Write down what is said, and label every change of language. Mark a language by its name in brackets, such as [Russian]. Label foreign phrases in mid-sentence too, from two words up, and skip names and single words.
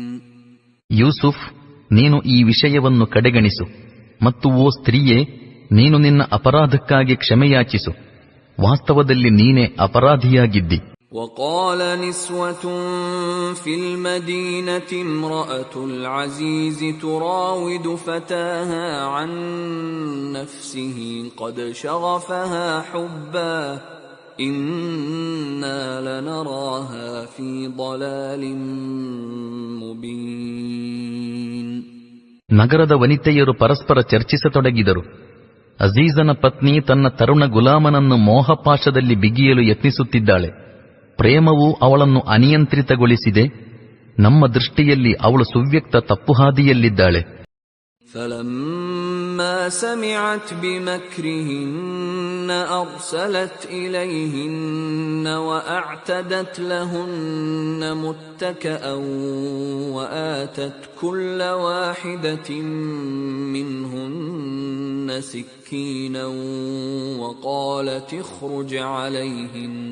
[Kannada] ಯೂಸುಫ್, ನೀನು ಈ ವಿಷಯವನ್ನು ಕಡೆಗಣಿಸು ಮತ್ತು ಓ ಸ್ತ್ರೀಯೇ, ನೀನು ನಿನ್ನ ಅಪರಾಧಕ್ಕಾಗಿ ಕ್ಷಮೆಯಾಚಿಸು. ವಾಸ್ತವದಲ್ಲಿ ನೀನೇ ಅಪರಾಧಿಯಾಗಿದ್ದಿ. [Arabic] وقال نسوة في المدينة امرأة العزيز تراود فتاها عن نفسه قد شغفها حبا إنا لنراها في ضلال مبين. [Kannada] ನಗರದ ವನಿತೆಯರು ಪರಸ್ಪರ ಚರ್ಚಿಸತೊಡಗಿದರು. ಅಜೀಜನ ಪತ್ನಿ ತನ್ನ ತರುಣ ಗುಲಾಮನನ್ನು ಮೋಹಪಾಶದಲ್ಲಿ ಬಿಗಿಯಲು ಯತ್ನಿಸುತ್ತಿದ್ದಾಳೆ. ಪ್ರೇಮವು ಅವಳನ್ನು ಅನಿಯಂತ್ರಿತಗೊಳಿಸಿದೆ. ನಮ್ಮ ದೃಷ್ಟಿಯಲ್ಲಿ ಅವಳು ಸುವ್ಯಕ್ತ ತಪ್ಪುಹಾದಿಯಲ್ಲಿದ್ದಾಳೆ. [Arabic] فَلَمَّا سَمِعَتْ بِمَكْرِهِنَّ أَرْسَلَتْ إِلَيْهِنَّ وَأَعْتَدَتْ لَهُنَّ مُتَّكَأً وَآتَتْ كُلَّ وَاحِدَةٍ مِّنْهُنَّ سِكِّينًا وَقَالَتِ اخْرُجْ عَلَيْهِنَّ